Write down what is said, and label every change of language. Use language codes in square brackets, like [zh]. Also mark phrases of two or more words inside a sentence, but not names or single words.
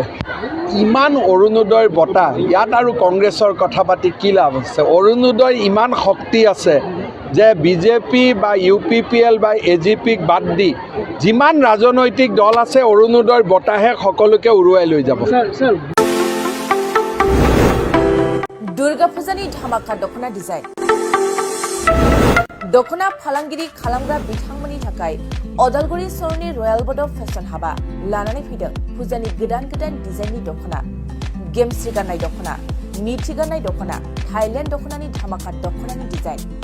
[as] ইমান অৰুণোদয়ৰ বঁটা, ইয়াত আৰু কংগ্ৰেছৰ কথা পাতি কি লাভ আছে? অৰুণোদয় ইমান শক্তি আছে যে বিজেপি বা ইউপিপিএল বা এজিপিক বাদ দি যিমান ৰাজনৈতিক দল আছে অৰুণোদয়ৰ বঁটাহে সকলোকে উৰুৱাই লৈ যাব। [brx] दुर्गा फुजानि धामाका दखना डिजाइन दखना फालांगिरि खालामग्रा बिथांमोननि थाखाय अदालगुरि सहरनि रयेल बड' फेशन हाबा लानानै फैदों फुजानि गोदान डिजाइननि दखना, गेमस्रि गाननाय दखना, मिथि गाननाय दखना, थाइलेण्ड दखनानि धामाका दखनानि डिजाइन।